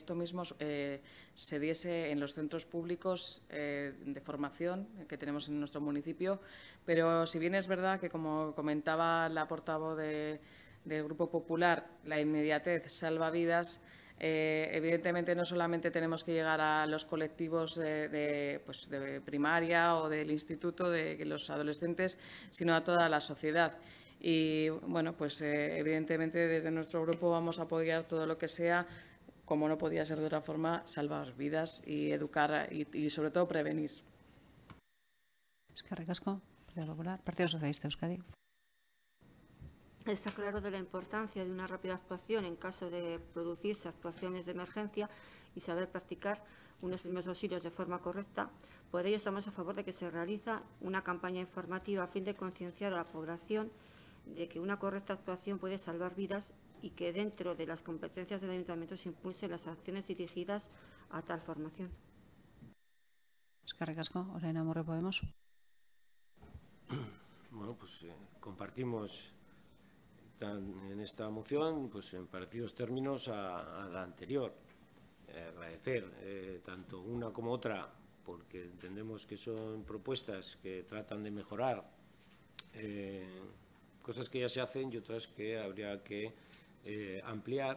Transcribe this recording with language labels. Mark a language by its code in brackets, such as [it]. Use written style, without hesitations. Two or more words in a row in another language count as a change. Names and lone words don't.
[es] esto mismo se diese en los centros públicos de formación que tenemos en nuestro municipio, pero si bien es verdad que, como comentaba la portavoz del Grupo Popular, la inmediatez salva vidas, evidentemente no solamente tenemos que llegar a los colectivos de primaria o del instituto, de los adolescentes, sino a toda la sociedad. Y, bueno, pues evidentemente desde nuestro grupo vamos a apoyar todo lo que sea, como no podía ser de otra forma, salvar vidas y educar y sobre todo prevenir. [eu] Eskerrik asko, Partido Popular. Partido Socialista de Euskadi. [es] Está claro de la importancia de una rápida actuación en caso de producirse actuaciones de emergencia y saber practicar unos primeros auxilios de forma correcta. Por ello, estamos a favor de que se realiza una campaña informativa a fin de concienciar a la población de que una correcta actuación puede salvar vidas y que dentro de las competencias del Ayuntamiento se impulsen las acciones dirigidas a tal formación. [eu] Eskerrik asko, orain Amurrio Podemos. [es] Bueno, pues compartimos en esta moción, pues en parecidos términos a la anterior. Agradecer tanto una como otra, porque entendemos que son propuestas que tratan de mejorar cosas que ya se hacen y otras que habría que ampliar.